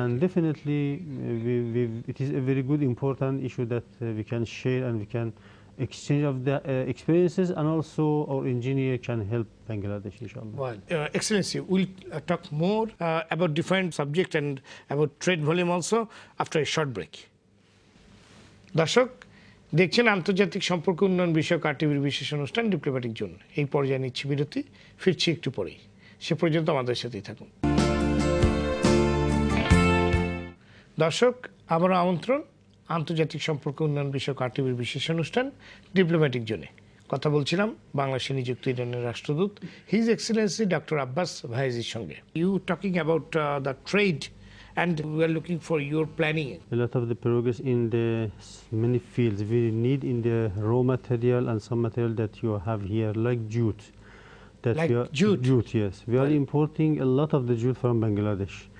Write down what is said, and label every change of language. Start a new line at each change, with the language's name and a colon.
English: And definitely, it is a very good, important issue that we can share and we can exchange of the experiences, and also our engineer can help Bangladesh, inshallah. Well, Excellency, we'll talk more about different subject and about trade volume also after a short break.
Bangla: দর্শক দেখছেন আন্তর্জাতিক সম্পর্ক উন্নয়ন বিষয়ক আরটিভির বিশেষ অনুষ্ঠান diplomatic zone. এই পর্যায়ে নিচ্ছি বিরতি, ফিরছি একটু পরেই। সে পর্যন্ত আমাদের সাথেই থাকুন। দর্শক আবারও আমন্ত্রণ আন্তর্জাতিক সম্পর্ক উন্নয়ন বিষয়ক আরটিভির বিশেষ অনুষ্ঠান ডিপ্লোম্যাটিক জোনে। কথা বলছিলাম বাংলাদেশে নিযুক্ত ইরানের রাষ্ট্রদূত হিজ এক্সেলেন্সি ডক্টর আব্বাস ভাইজির সঙ্গে।
English: You talking about the trade and we are looking for your planning. A lot of the progress in the many fields we need in the raw material and some material that you have here, like jute. That Like we are, jute? Jute, yes. We are importing a lot of the jute from Bangladesh.